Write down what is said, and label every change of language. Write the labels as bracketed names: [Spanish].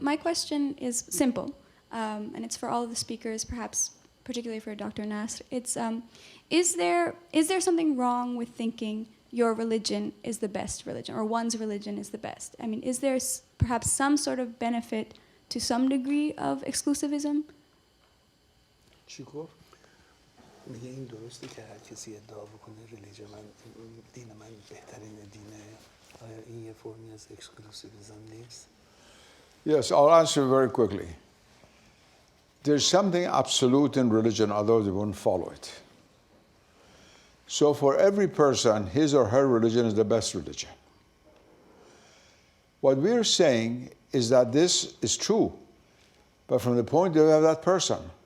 [English] My question is simple, and it's for all of the speakers, perhaps particularly for Dr. Nasr. It's, is there something wrong with thinking your religion is the best religion, or one's religion is the best? I mean, is there perhaps some sort of benefit to some degree of exclusivism? [Persian] چی گفت؟ میگه این درسته که هر کسی ادعا بکنه ریلیجن من دین من بهترین دینه. آیا این یه فرمی از اکسکلوسیویسم نیست؟ [English] Yes, I'll answer very quickly. There's something absolute in religion, otherwise they wouldn't follow it. So for every person, his or her religion is the best religion. What we're saying is that this is true, but from the point of view of that person.